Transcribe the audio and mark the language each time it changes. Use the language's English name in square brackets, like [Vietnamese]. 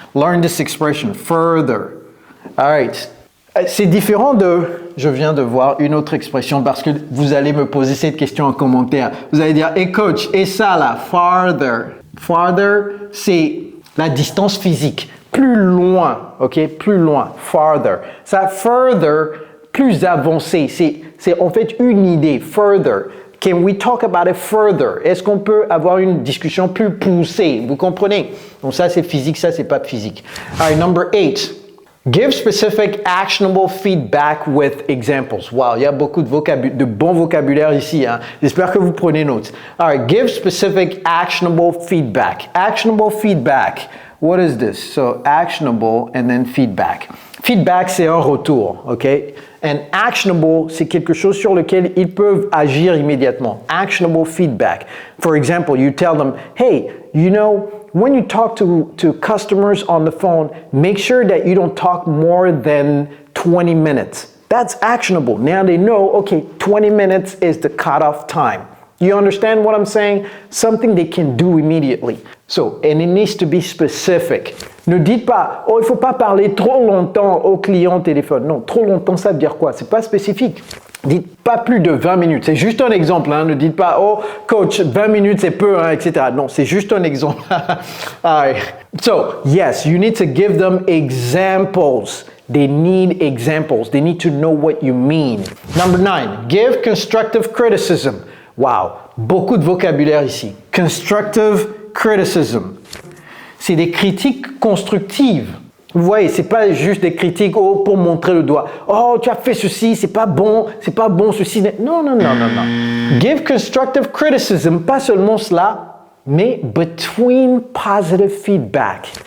[English] Learn this expression, further. All right. [French] C'est différent de, je viens de voir une autre expression parce que vous allez me poser cette question en commentaire. Vous allez dire, [English] hey coach, [French] et ça là, farther. Farther, c'est la distance physique. Plus loin, ok? Plus loin, farther. Ça, further, plus avancé. C'est en fait une idée, further. [English] Can we talk about it further? [French] Est-ce qu'on peut avoir une discussion plus poussée? Vous comprenez? Donc ça, c'est physique, ça, c'est pas physique. [English] All right, number 8. Give specific actionable feedback with examples. [French] Wow, il y a beaucoup de bon vocabulaire ici. Hein? J'espère que vous prenez note. [English] All right, give specific actionable feedback. Actionable feedback. What is this? So, actionable and then feedback. [French] Feedback, c'est un retour, ok? And actionable, c'est quelque chose sur lequel ils peuvent agir immédiatement. [English] Actionable feedback. For example, you tell them, hey, you know, when you talk to customers on the phone, make sure that you don't talk more than 20 minutes. That's actionable. Now they know, okay, 20 minutes is the cutoff time. You understand what I'm saying? Something they can do immediately. So, and it needs to be specific. [French] Ne dites pas, oh, il ne faut pas parler trop longtemps au client au téléphone. Non, trop longtemps, ça veut dire quoi? C'est pas spécifique. Dites pas plus de 20 minutes. C'est juste un exemple. Hein. Ne dites pas, oh, coach, 20 minutes, c'est peu, hein, etc. Non, c'est juste un exemple. [English] All right. So, yes, you need to give them examples. They need examples. They need to know what you mean. Number 9, give constructive criticism. [French] Wow, beaucoup de vocabulaire ici. [English] Constructive criticism. [French] C'est des critiques constructives. Vous voyez, c'est pas juste des critiques pour montrer le doigt. Oh, tu as fait ceci, c'est pas bon ceci. Non. [English] Give constructive criticism, [French] pas seulement cela, mais [English] between positive feedback.